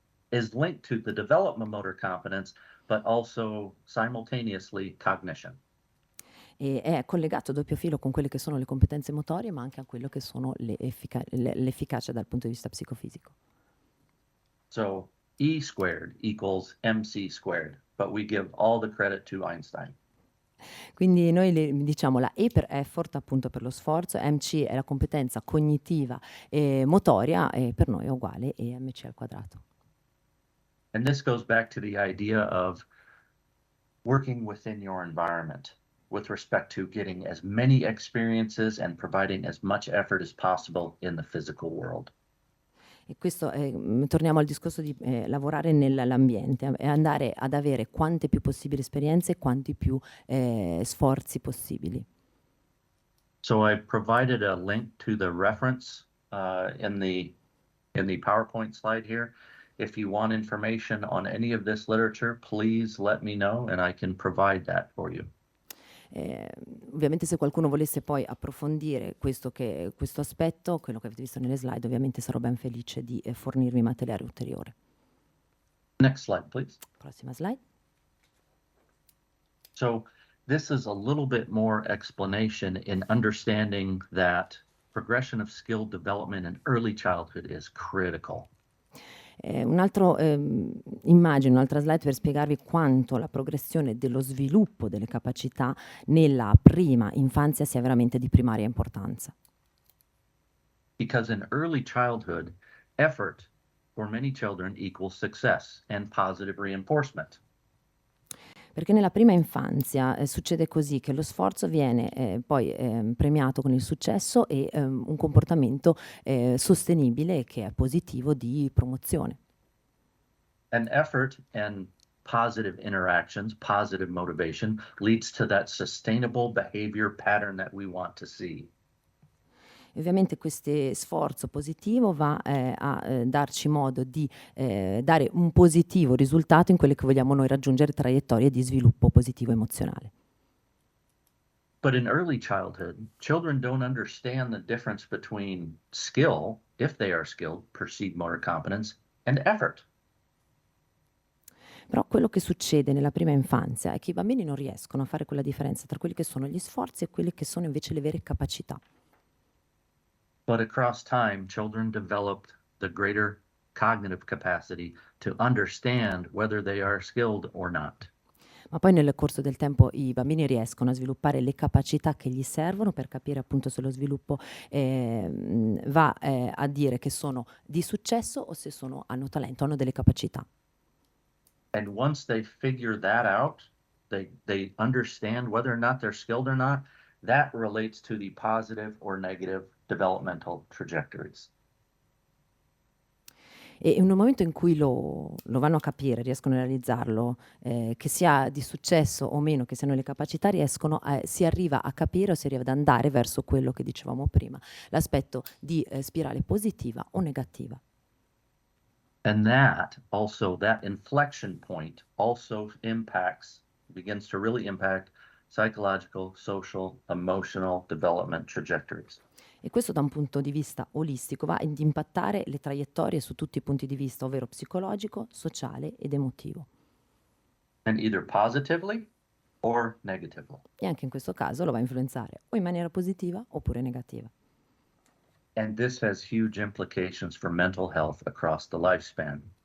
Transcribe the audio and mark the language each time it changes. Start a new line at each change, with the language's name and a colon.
English: Is linked to the development motor competence, but also simultaneously cognition.
Italian: E è collegato a doppio filo con quelle che sono le competenze motorie, ma anche a quello che sono l'efficacia dal punto di vista psicofisico.
English: So E squared equals MC squared, but we give all the credit to Einstein.
Italian: Quindi noi diciamo la E per effort, appunto per lo sforzo, MC è la competenza cognitiva e motoria, e per noi è uguale EMC al quadrato.
English: And this goes back to the idea of working within your environment with respect to getting as many experiences and providing as much effort as possible in the physical world.
Italian: E questo torniamo al discorso di lavorare nell'ambiente e andare ad avere quante più possibili esperienze e quanti più sforzi possibili.
English: So I provided a link to the reference in the PowerPoint slide here. If you want information on any of this literature, please let me know and I can provide that for you.
Italian: Ovviamente se qualcuno volesse poi approfondire questo aspetto, quello che avete visto nelle slide, ovviamente sarò ben felice di fornirvi materiale ulteriore.
English: Next slide, please.
Italian: Prossima slide.
English: So this is a little bit more explanation in understanding that progression of skill development in early childhood is critical.
Italian: Un'altra slide per spiegarvi quanto la progressione dello sviluppo delle capacità nella prima infanzia sia veramente di primaria importanza.
English: Because in early childhood, effort for many children equals success and positive reinforcement.
Italian: Perché nella prima infanzia succede così che lo sforzo viene poi premiato con il successo e un comportamento sostenibile che è positivo di promozione.
English: And effort and positive interactions, positive motivation leads to that sustainable behavior pattern that we want to see.
Italian: Ovviamente questo sforzo positivo va a darci modo di dare un positivo risultato in quelle che vogliamo noi raggiungere traiettorie di sviluppo positivo emozionale.
English: But in early childhood, children don't understand the difference between skill, if they are skilled, perceived motor competence, and effort.
Italian: Però quello che succede nella prima infanzia è che i bambini non riescono a fare quella differenza tra quelli che sono gli sforzi e quelle che sono invece le vere capacità.
English: But across time, children developed the greater cognitive capacity to understand whether they are skilled or not.
Italian: Ma poi nel corso del tempo i bambini riescono a sviluppare le capacità che gli servono per capire appunto se lo sviluppo va a dire che sono di successo o se hanno talento, hanno delle capacità.
English: And once they figure that out, they understand whether or not they're skilled or not, that relates to the positive or negative developmental trajectories.
Italian: E in un momento in cui lo vanno a capire, riescono a realizzarlo, che sia di successo o meno, che siano le capacità, si arriva a capire o si arriva ad andare verso quello che dicevamo prima, l'aspetto di spirale positiva o negativa.
English: And that inflection point also begins to really impact psychological, social, emotional development trajectories.
Italian: E questo da un punto di vista olistico va ad impattare le traiettorie su tutti i punti di vista, ovvero psicologico, sociale ed emotivo.
English: And either positively or negatively.
Italian: E anche in questo caso lo va a influenzare o in maniera positiva oppure negativa.
English: And this has huge implications for mental health across the lifespan.